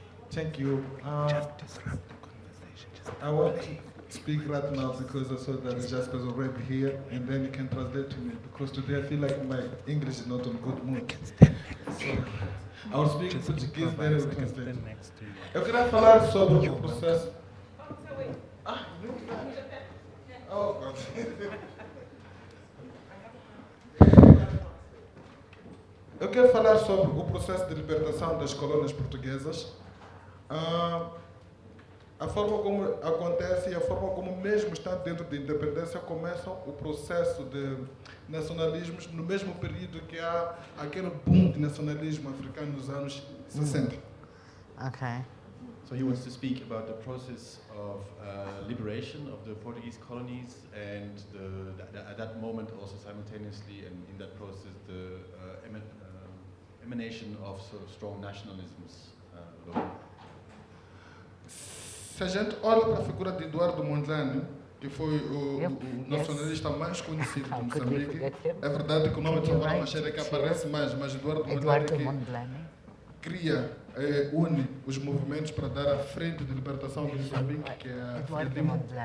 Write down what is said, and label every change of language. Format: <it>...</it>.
<en>Thank you. I want to speak right now because I saw that Jasper's already here, and then you can translate to me, because today I feel like my English is not on good mood. So, I will speak in Portuguese, then I will translate.</en> <pt>Eu queria falar sobre o processo...</pt> <en>Oh, God.</en> <pt>Eu quero falar sobre o processo de libertação das colônias portuguesas, a forma como acontece e a forma como, mesmo estando dentro da independência, começam o processo de nacionalismos no mesmo período que há aquele boom de nacionalismo africano nos anos 60.</pt> <en>Okay. So he wants to speak about the process of liberation of the Portuguese colonies and at that moment also simultaneously, and in that process, the emanation of sort of strong nationalisms.</en> <pt>Se a gente olha para a figura de Eduardo Mondlane, que foi o nacionalista mais conhecido de Moçambique, é verdade que o nome de Salvador Machado é que aparece mais, mas Eduardo Mondlane cria, une os movimentos para dar a frente de libertação de Moçambique, que é a FRELIMO.</pt>